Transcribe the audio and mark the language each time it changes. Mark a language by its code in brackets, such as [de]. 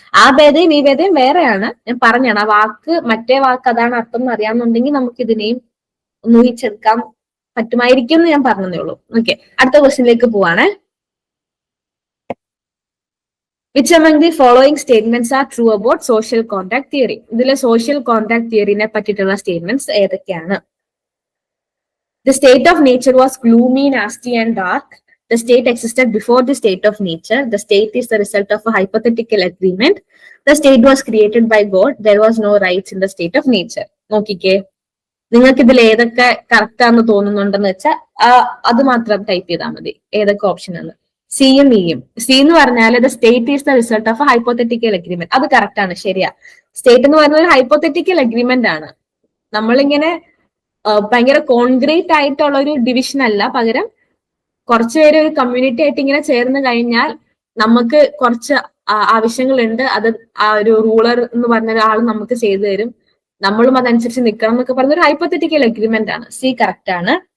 [ml] ആ ഭേദയും ഈ ഭേദയും വേറെയാണ്. ഞാൻ പറഞ്ഞാണ് ആ വാക്ക്, മറ്റേ വാക്ക് അതാണ് അർത്ഥം എന്ന് അറിയാമെന്നുണ്ടെങ്കിൽ നമുക്ക് ഇതിനെയും ഊഹിച്ചെടുക്കാൻ പറ്റുമായിരിക്കും എന്ന് ഞാൻ പറഞ്ഞതേ ഉള്ളൂ. ഓക്കെ, അടുത്ത ക്വസ്റ്റ്യനിലേക്ക് പോവാണ്. [en] Which among the following statements are true about social contract theory? [ml] ഇതിലെ സോഷ്യൽ കോൺട്രാക്ട് തിയറിനെ പറ്റിയിട്ടുള്ള സ്റ്റേറ്റ്മെന്റ്സ് ഏതൊക്കെയാണ്? [en] The state of nature was gloomy, nasty and dark. The state existed before the state of nature. The state is the result of a hypothetical agreement. The state was created by God. There was no rights in the state of nature. [ml] നോക്കിക്കേ, നിങ്ങൾക്ക് ഇതിൽ ഏതൊക്കെ correct ആണെന്ന് തോന്നുന്നുണ്ടെന്ന് വെച്ചാൽ അത് മാത്രം type ചെയ്താൽ മതി, ഏതൊക്കെ ഓപ്ഷൻ ആണ്. സിയും ഇയും. സി എന്ന് പറഞ്ഞാൽ [en] The state is the result of a hypothetical agreement. [ml] അത് കറക്റ്റ് ആണ്, ശരിയാ. സ്റ്റേറ്റ് എന്ന് പറയുന്നത് ഒരു ഹൈപ്പോത്തറ്റിക്കൽ അഗ്രിമെന്റ് ആണ്. നമ്മളിങ്ങനെ ഭയങ്കര കോൺക്രീറ്റ് ആയിട്ടുള്ള ഒരു ഡിവിഷൻ അല്ല, പകരം കുറച്ചുപേര് ഒരു കമ്മ്യൂണിറ്റി ആയിട്ട് ഇങ്ങനെ ചേർന്ന് കഴിഞ്ഞാൽ നമുക്ക് കുറച്ച് ആവശ്യങ്ങളുണ്ട്, അത് ആ ഒരു റൂളർ എന്ന് പറഞ്ഞ ഒരാൾ നമുക്ക് ചെയ്തു തരും, നമ്മളും അതനുസരിച്ച് നിൽക്കണം എന്നൊക്കെ പറഞ്ഞ ഒരു ഹൈപ്പോത്തറ്റിക്കൽ അഗ്രിമെന്റ് ആണ്. സി കറക്റ്റ് ആണ്.